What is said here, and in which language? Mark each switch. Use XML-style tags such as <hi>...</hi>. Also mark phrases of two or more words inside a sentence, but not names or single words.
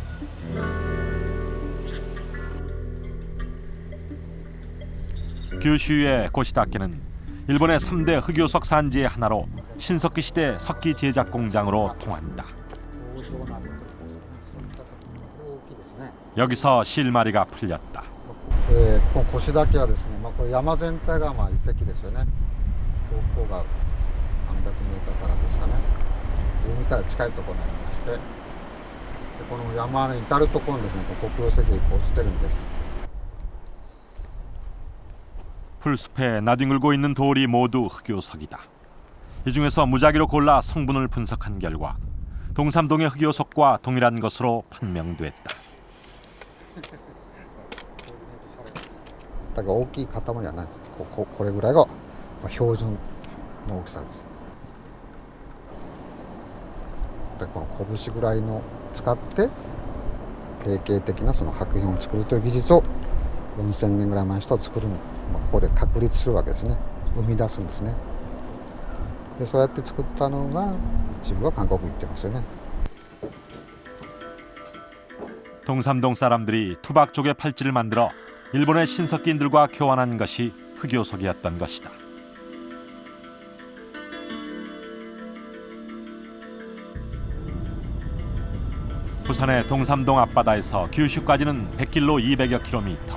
<ko>규슈의 고시다케는 일본의 3대 흑요석 산지의 하나로 신석기 시대 석기 제작 공장으로 통한다. 여기서 실마리가 풀렸다.</ko> <ja>腰だけはですね、これ山全体が遺跡ですよね。標高が300メートルからですかね。海から近いところにありまして、この山の至るところにですね、黒曜石が落ちてるんです。</ja> <ko>풀숲에 나뒹굴고 있는 돌이 모두 흑요석이다. 이 중에서 무작위로 골라 성분을 분석한 결과 동삼동의 흑요석과 동일한 것으로 판명됐다.</ko> <ja>だから大きい塊はない。これぐらいが標準の大きさです。でこの拳ぐらいの使って定型的なその白片を作るという技術を4000年ぐらい前の人は作るの。ここで確立するわけですね。生み出すんですね。でそうやって作ったのが一部は韓国に行ってますよね。</ja> <ko>동삼동 사람들이 투박족의 팔찌를 만들어 일본의 신석기인들과 교환한 것이 흑요석이었던 것이다. 부산의 동삼동 앞바다에서 규슈까지는 100길로 200여 킬로미터.</ko>